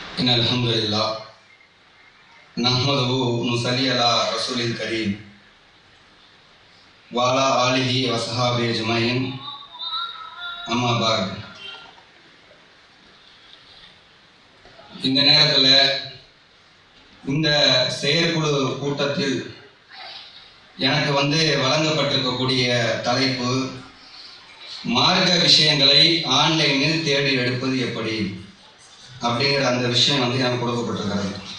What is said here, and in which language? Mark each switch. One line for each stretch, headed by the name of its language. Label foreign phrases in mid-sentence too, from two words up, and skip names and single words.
Arabic: إن الحمد لله نحمده ونصلي على رسول الكريم وعلى آله وصحبه أجمعين أما بعد.
Tamil: இந்த நேரத்தில் இந்த செயற்குழு கூட்டத்தில் எனக்கு வழங்கப்பட்டிருக்கக்கூடிய தலைப்பு மார்க்க விஷயங்களை ஆன்லைனில் தேடி எடுப்பது எப்படி அப்படிங்கிற அந்த விஷயம் எனக்கு கொடுக்கப்பட்டிருக்கிறது.